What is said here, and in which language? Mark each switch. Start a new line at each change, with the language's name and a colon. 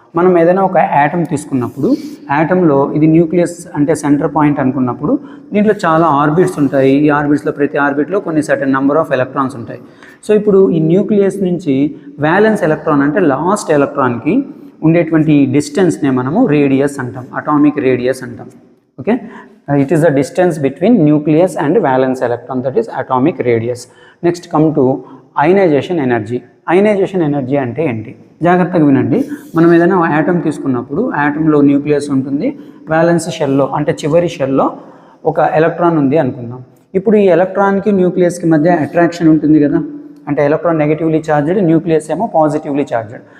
Telugu: మనం ఏదైనా ఒక యాటమ్ తీసుకున్నప్పుడు, యాటంలో ఇది న్యూక్లియస్ అంటే సెంటర్ పాయింట్ అనుకున్నప్పుడు దీంట్లో చాలా ఆర్బిట్స్ ఉంటాయి. ఈ ఆర్బిట్స్లో ప్రతి ఆర్బిట్లో కొన్ని సర్టెన్ నెంబర్ ఆఫ్ ఎలక్ట్రాన్స్ ఉంటాయి. సో ఇప్పుడు ఈ న్యూక్లియస్ నుంచి వ్యాలెన్స్ ఎలక్ట్రాన్ అంటే లాస్ట్ ఎలక్ట్రాన్కి ఉండేటువంటి డిస్టెన్స్నే మనము రేడియస్ అంటాం, అటామిక్ రేడియస్ అంటాం.
English: Okay, it is the distance between nucleus and valence electron, that is atomic radius. Next come to ionization energy.
Telugu: Ionization energy అంటే ఏంటి? జాగ్రత్తగా వినండి. మనం ఏదైనా యాటమ్ తీసుకున్నప్పుడు యాటంలో న్యూక్లియస్ ఉంటుంది, వ్యాలెన్స్ షెల్లో అంటే చివరి షెల్లో ఒక ఎలక్ట్రాన్ ఉంది అనుకుందాం. ఇప్పుడు ఈ ఎలక్ట్రాన్కి న్యూక్లియస్కి మధ్య అట్రాక్షన్ ఉంటుంది కదా, అంటే ఎలక్ట్రాన్ నెగిటివ్లీ ఛార్జ్డ్, న్యూక్లియస్ ఏమో పాజిటివ్లీ ఛార్జ్డ్.